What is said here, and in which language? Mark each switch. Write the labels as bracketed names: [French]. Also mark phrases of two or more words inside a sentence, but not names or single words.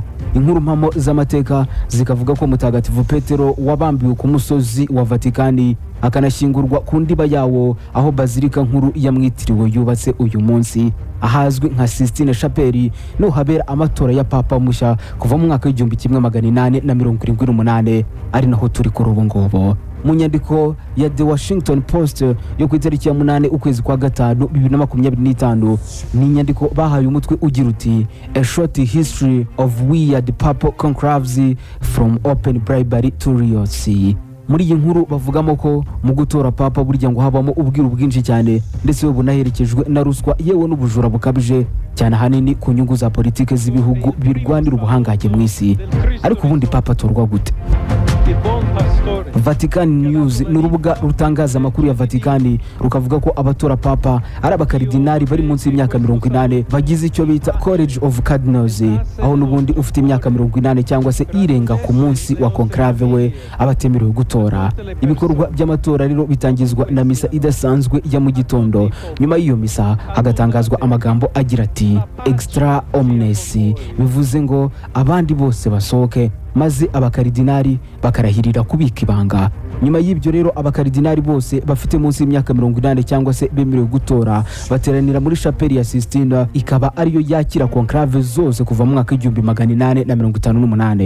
[Kinyarwanda] Inkuru mpamo z'amateka zikavuga ko Mutagatifu Petero wabambiwe ku musozi wa Vatikani akanashyingurwa ku ndiba yawo aho bazilika nkuru yamwitiriwe yubatse uyu munsi ahazwi nka Sistine Chapelle, no habera amatora ya papa mushya kuva mu mwaka w'1878 ari naho turi kuri ubu ngobo. Mu nyandiko ya The Washington Post yo ku itariki ya 8 ukwezi kwa gatanu 2025 ni inyandiko bahaye umutwe ugira uti A Short History of Weird Papal Conclaves from Open Bribery to Riots. Muri iyi nkuru bavugamo ko mu gutora papa burya ngo habamo ubwiru bwinshi cyane ndetse bunaherekejwe na ruswa yewe n'ubujura bukabije cyane hanini ku nyungu za politike z'ibihugu birwanira ubuhangage mu isi. Ariko ubundi papa atorwa gute? Vatican News ni urubuga rutangaza amakuru ya Vatikani rukavuga ko abatora papa ari abakaridinari bari munsi y'imyaka 80 bagize icyo bita College of Cardinals, aho n'ubundi ufite imyaka 80 cyangwa se irenga ku munsi wa conclave we abatemerewe gutora. Ibikorwa by'amatora rero bitangizwa na misa idasanzwe ya mu gitondo. Nyuma y'iyo misa hagatangazwa amagambo agira ati [Latin] extra omnes, [Kinyarwanda] bivuze ngo abandi bose basohoke. maze abakaridinari bakarahirira kubika ibanga. Nyuma y'ibyo rero abakaridinari bose bafite munsi y'imyaka 80 cyangwa se bemerewe gutora bateranira muri chapelle ya Sistine, ikaba ariyo yakira conclave zose kuva mu mwaka 1858.